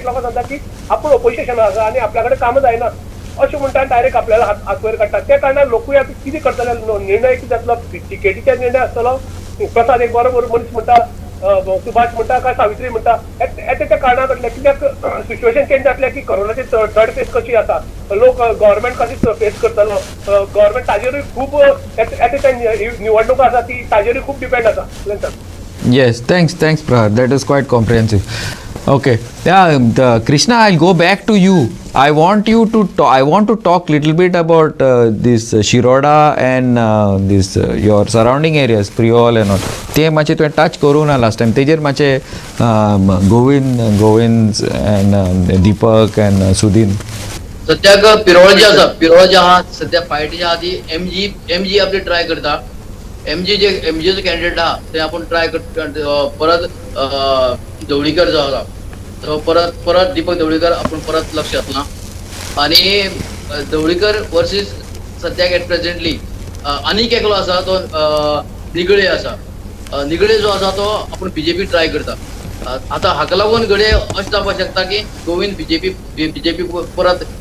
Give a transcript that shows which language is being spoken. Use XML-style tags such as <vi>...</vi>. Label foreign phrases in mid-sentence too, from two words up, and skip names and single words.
<kok>लोकांक सांगता की आपूण ओपोजिशन आसा आनी आपल्या कडेन कामां जायना अशें म्हणटा डायरेक्ट आपल्याला हात वयर काडटा त्या कारणान लोकूय आतां कितें करतले निर्णय कितें जातलो टिकेटीचे निर्णय आसतलो प्रसाद एक बरो मनीस म्हणटा सुभाष म्हणटा काय सावित्री म्हणटा त्या कारणान घडलें कित्याक सिच्युएशन चेंज जातलें की कोरोनाची थर्ड फेज कशी आसा लोक गव्हर्मेंट कशी फेस करतलो गव्हर्मेंट ताजेरूय खूब निवडणूक आसा ती ताजेरूय खूब डिपेंड आसा.</kok> <en>Yes, thanks Prahar, that is quite comprehensive. Okay, Krishna, I'll go back to you. I want to talk little bit about this Shiroda and this your surrounding areas, Priol and all.</en> <kok>ते मातशें तुवें टच करूं ना</kok> <en>last time</en> <kok>तेजेर मातशें गोविंद and दीपक and सुदीन. सद्याक पिरोळ जे आसा सद्या फायटीच्या आदी एमजी आपली ट्राय करता एमजीचे कॅन्डिडेट आहा ते आपण ट्राय करता परत ढवळीकर जो आसा तो परत दीपक ढवळीकर आपण परत लक्ष घातला आणि ढवळीकर वर्सीस सद्याक</kok> <en>at presently</en> <kok>आनीक एकलो आसा तो निगळे आसा निगळे जो आसा तो आपण बीजेपी ट्राय करता आता हाका लागून घडये अशें जावपाक शकता की गोविंद बीजेपी परत</kok>